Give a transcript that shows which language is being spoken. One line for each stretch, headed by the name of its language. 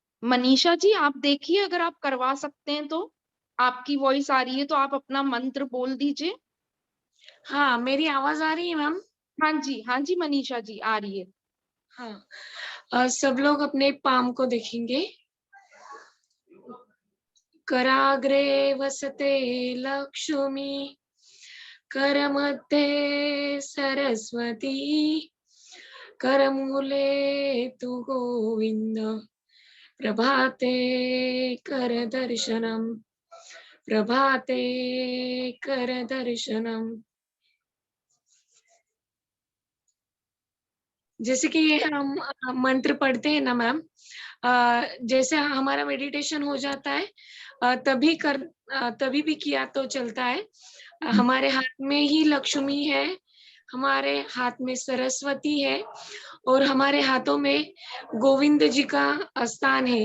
Hindi: मनीषा जी आप देखिए, अगर आप करवा सकते हैं तो, आपकी वॉइस आ रही है तो आप अपना मंत्र बोल दीजिए। हाँ, मेरी आवाज आ रही है मैम? हाँ जी मनीषा जी आ रही है। हाँ, सब लोग अपने पाम को देखेंगे।
Sanskrit: कराग्रे वसते लक्ष्मी, करमध्ये सरस्वती, करमूले तु गोविंद, प्रभाते कर दर्शनम, प्रभाते कर दर्शनम।
Hindi: जैसे कि हम मंत्र पढ़ते हैं ना मैम, जैसे हमारा मेडिटेशन हो जाता है तभी भी किया तो चलता है। हमारे हाथ में ही लक्ष्मी है, हमारे हाथ में सरस्वती है और हमारे हाथों में गोविंद जी का स्थान है।